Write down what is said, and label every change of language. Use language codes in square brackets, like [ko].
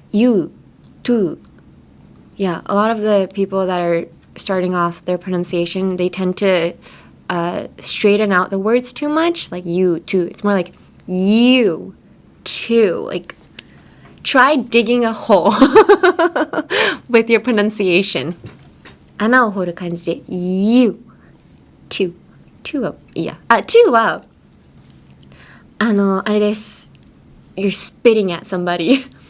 [en] You, to. Yeah, a lot of the people that are starting off their pronunciation, they tend to straighten out the words too much, like you, to. It's more like you, to. Like, try digging a hole with your pronunciation. [ja] 穴を掘る感じで [en] you, to. [ja] to はあれです。 [en] You're spitting at somebody.